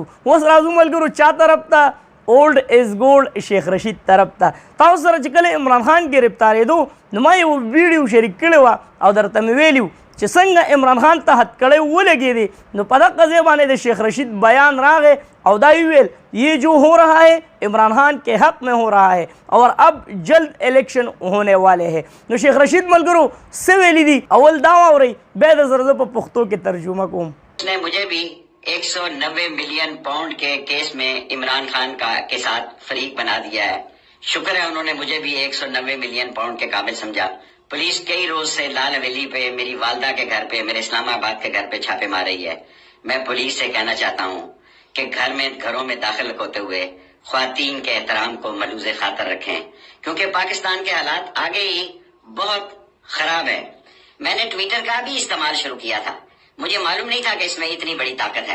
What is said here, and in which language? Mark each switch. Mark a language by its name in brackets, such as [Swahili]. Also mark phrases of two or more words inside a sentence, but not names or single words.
[Pashto] اوس راځو ملګرو چا طرف ته؟ [English] old is gold [Pashto] شیخ رشید طرف ته. تاسو سره چې کله عمران خان ګرفتارېدو نو ما یو ویډیو شریک کړی وه او درته مې ویلي چې څنګه عمران خان ته هتکړی ولګېدې نو په دغه ځای باندې د شیخ رشید بیان راغی او دا یې ویل [Urdu] یہ جو ہو رہا ہے عمران خان کے حق میں ہو رہا ہے اور اب جلد الیکشن ہونے والے ہیں. [Pashto] نو شیخ رشید ملګرو څه ویلي دي اول دا واورئ بیا د زر زه په پښتو کې ترجمه کوم. [Urdu] اس نے مجھے بھی 190 ملین پاؤنڈ کے کیس میں عمران خان کے ساتھ فریق بنا دیا ہے. شکر ہے انہوں نے مجھے بھی 190 ملین پاؤنڈ کے قابل سمجھا. پولیس کئی روز سے لال حویلی پہ میری والدہ کے گھر پہ میرے اسلام آباد کے گھر پہ چھاپے مار رہی ہے. میں پولیس سے کہنا چاہتا ہوں کہ گھروں میں داخل ہوتے ہوئے خواتین کے احترام کو ملحوظ خاطر رکھیں، کیونکہ پاکستان کے حالات آگے ہی بہت خراب ہے. میں نے ٹویٹر کا بھی استعمال شروع کیا تھا، مجھے معلوم نہیں تھا کہ اس میں اتنی بڑی طاقت ہے.